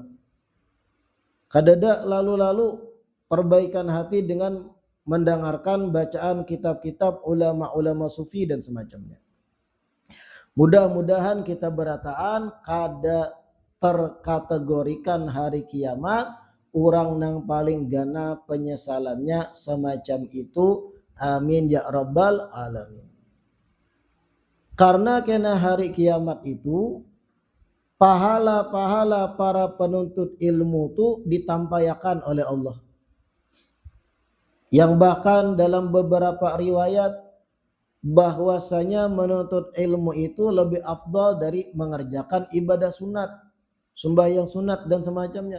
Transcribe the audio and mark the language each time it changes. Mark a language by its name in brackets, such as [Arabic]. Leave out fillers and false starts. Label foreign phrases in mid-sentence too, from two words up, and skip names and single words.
[Banjar] Kadada lalu-lalu perbaikan hati dengan mendengarkan bacaan kitab-kitab ulama-ulama sufi dan semacamnya. Mudah-mudahan kita berataan kada terkategorikan hari kiamat orang nang paling gana penyesalannya semacam itu. [Arabic] آمين يا رب العالمين. [Banjar] Karena kena hari kiamat itu pahala-pahala para penuntut ilmu itu ditampaikan oleh Allah. [Indonesian] Yang bahkan dalam beberapa riwayat bahwasanya menuntut ilmu itu lebih afdal dari mengerjakan ibadah sunat, sembahyang sunat dan semacamnya.